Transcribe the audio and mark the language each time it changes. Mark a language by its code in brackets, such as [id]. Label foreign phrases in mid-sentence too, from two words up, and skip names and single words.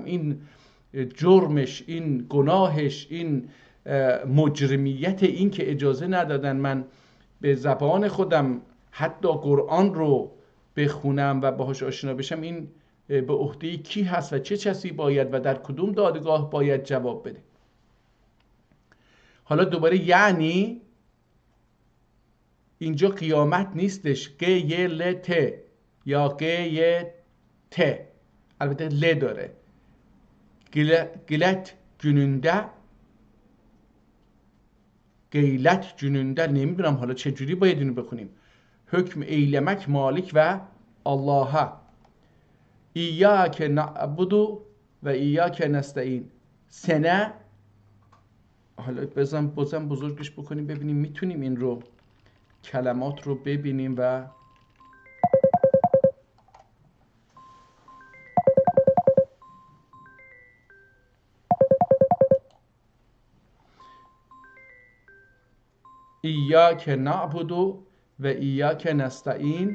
[fa] این جرمش، این گناهش، این مجرمیت، این که اجازه ندادن من به زبان خودم حتی قرآن رو بخونم و باهاش آشنا بشم، این به عهده کی هست و چه کسی باید و در کدوم دادگاه باید جواب بده. حالا دوباره یعنی اینجا قیامت نیستش، گ ی ل ت یا گ ی ت، البته ل داره. [tr] Gilet gününde Geylet gününde [fa] نمیدونم حالا چجوری باید اینو بخونیم. [tr] حکم eylemek مالک و Allah'a. [ar] إياك نعبد وإياك نستعين. [fa] سنه حالا بازم بزرگش بکنیم ببینیم میتونیم این رو کلمات رو ببینیم و [ar] ایاک نعبد و ایاک نستعین.